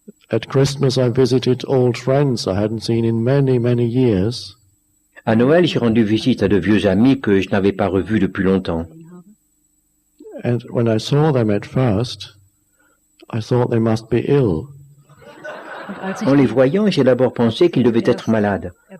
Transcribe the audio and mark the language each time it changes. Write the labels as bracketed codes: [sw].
[en] At Christmas I visited old friends I hadn't seen in many, many years. [fr] À Noël, j'ai rendu visite à de vieux amis que je n'avais pas revus depuis longtemps. [en] And when I saw them at first, I thought they must be ill. [fr] En les voyant, j'ai d'abord pensé qu'ils devaient être malades.